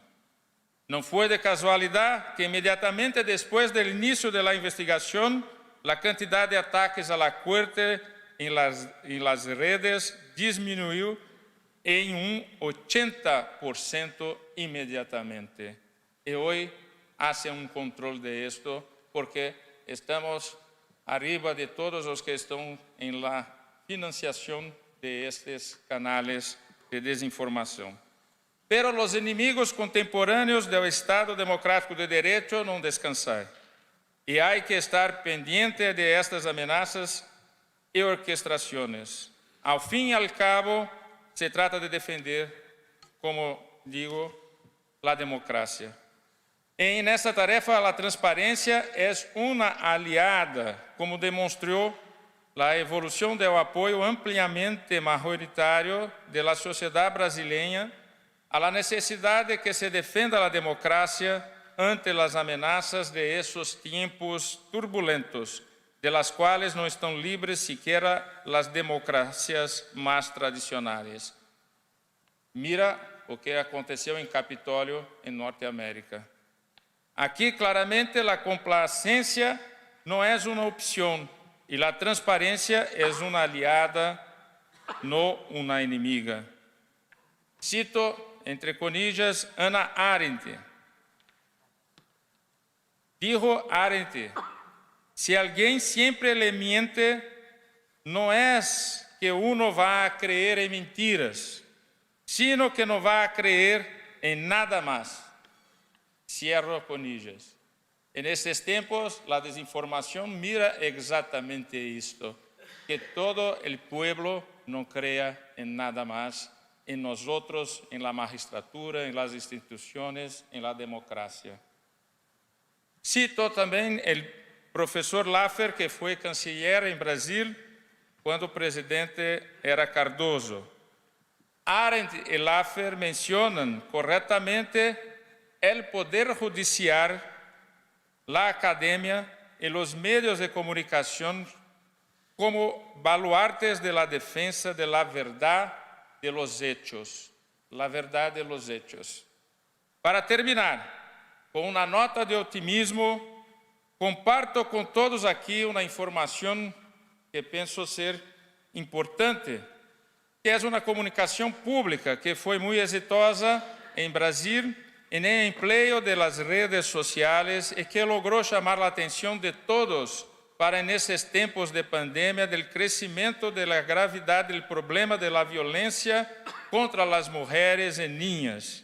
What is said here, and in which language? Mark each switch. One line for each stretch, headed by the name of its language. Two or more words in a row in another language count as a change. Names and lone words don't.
Portuguese: Não foi de casualidade que imediatamente depois do início da investigação, a quantidade de ataques à Corte em las redes diminuiu em 80% imediatamente. E hoje hace controle
Spanish: de esto porque estamos arriba
Portuguese: de todos os que estão em la financiação de estes canales de desinformação. Pero os inimigos contemporâneos do Estado Democrático de Direito não descansam. E há que estar
Spanish: pendiente de estas
Portuguese: ameaças e orquestrações. Ao fim e ao cabo, se trata de defender, como digo, a democracia. E nessa tarefa, a transparência é uma aliada, como demonstrou a evolução do apoio ampliamente majoritário da sociedade brasileira
Spanish: a la necesidad de que se defienda la democracia ante las amenazas de esos tiempos turbulentos, de las cuales no están libres siquiera las democracias más tradicionales.
Portuguese: Mira o que aconteceu em Capitólio, em Norteamérica. Aqui, claramente, a complacência não é uma opção e a transparência é uma aliada, não uma inimiga.
Spanish: Cito, entre comillas, Hannah Arendt. Dijo Arendt, si alguien siempre le miente, no es que uno va a creer en mentiras, sino que no va a creer en nada más. Cierro comillas. En estos tiempos, la desinformación mira exactamente esto, que todo el pueblo no crea en nada más, en nosotros, en la magistratura, en las instituciones, en la democracia.
Portuguese: Cito também o professor Laffer, que foi canciller em Brasil quando o presidente era Cardoso. Arendt e Laffer mencionam corretamente o poder judicial, a academia e os meios de comunicação como baluartes
Spanish: de la defensa de la verdad de los hechos. La verdad de los hechos.
Portuguese: Para terminar, com uma nota de otimismo, comparto com todos aqui uma informação que penso ser importante, que é uma comunicação pública que foi muito exitosa em Brasil
Spanish: en el empleo de las redes sociales y que logró llamar la atención de todos para en estos tiempos de pandemia del crecimiento de la gravedad del problema de la violencia contra las mujeres y niñas.